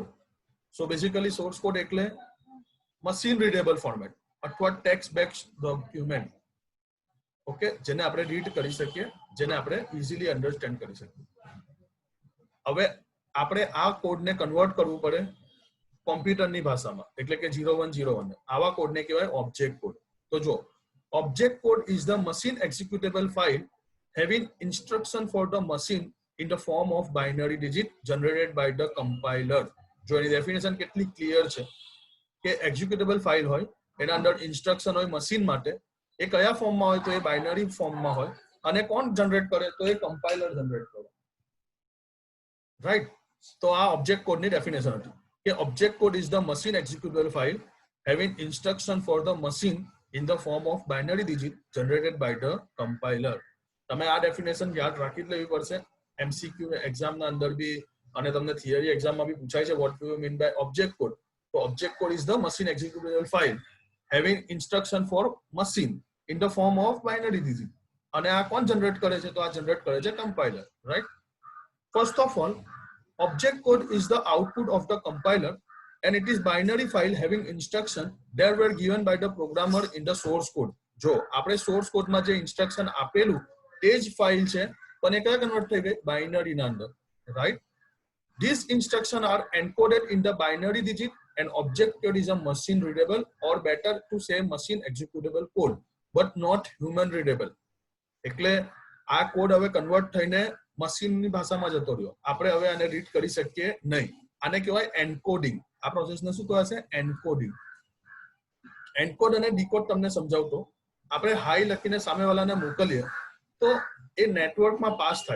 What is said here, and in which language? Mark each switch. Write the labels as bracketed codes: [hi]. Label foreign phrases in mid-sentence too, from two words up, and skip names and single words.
[en] so basically source code [gu] એટલે [en] machine readable format [gu] અથવા [en] text based document. [gu] ઓકે, જેને આપણે રીડ કરી શકીએ, જેને આપણે [en] easily understand [gu] કરી શકીએ. હવે આપણે આ કોડને કન્વર્ટ કરવું પડે કોમ્પ્યુટરની ભાષામાં એટલે કે 0101. આવા કોડને કહેવાય [en] object code. [gu] તો જો [en] object code is the machine executable file having instruction for the machine in the form of binary digit generated by the compiler. [gu] જો એની ડેફિનેશન કેટલી ક્લિયર છે કે [en] executable file [gu] હોય એના અંદર ઇન્સ્ટ્રક્શન હોય મશીન માટે, એ કયા ફોર્મમાં હોય તો એ બાઇનરી ફોર્મમાં હોય, અને કોણ જનરેટ કરે તો એ કમ્પાઇલર જનરેટ કરે, રાઈટ. તો આ ઓબ્જેક્ટ કોડની ડેફિનેશન હતી કે [en] object code is the machine executable file having instruction for the machine in the form of binary digit generated by the compiler. [gu] તમે આ ડેફિનેશન યાદ રાખી જ લેવી પડશે. એમસીક્યુ એક્ઝામના અંદર બી અને તમને થિયરી એક્ઝામમાં બી પૂછાય છે [en] what do you mean by object code. તો object code is the machine executable file having instruction for machine in the form of binary digit. [gu] અને આ કોણ જનરેટ કરે છે તો આ જનરેટ કરે છે કમ્પાઇલર, રાઈટ. [en] first of all, object code is the output of the compiler and it is binary file having instruction that were given by the programmer in the source code. [gu] જો આપણે સોર્સ કોડમાં જે ઇન્સ્ટ્રક્શન આપેલું તે જ ફાઇલ છે, પણ એ કયા કન્વર્ટ થઈ ગઈ બાઇનરીના અંદર, રાઈટ. [en] These instructions are encoded in the binary digit and object code is a machine readable or better to say machine executable code but not human readable. [gu] એટલે આ કોડ હવે કન્વર્ટ થઈને મશીનની ભાષામાં જતો રહ્યો, આપણે હવે આને રીડ કરી શકીએ નહીં. આને કહેવાય એન્કોડિંગ. આ પ્રોસેસને શું કહેવાશે? એન્કોડિંગ. એન્કોડ અને ડીકોડ તમને સમજાવતો, આપણે હાઈ લખીને સામેવાળાને મોકલીએ તો એ નેટવર્કમાં પાસ થાય.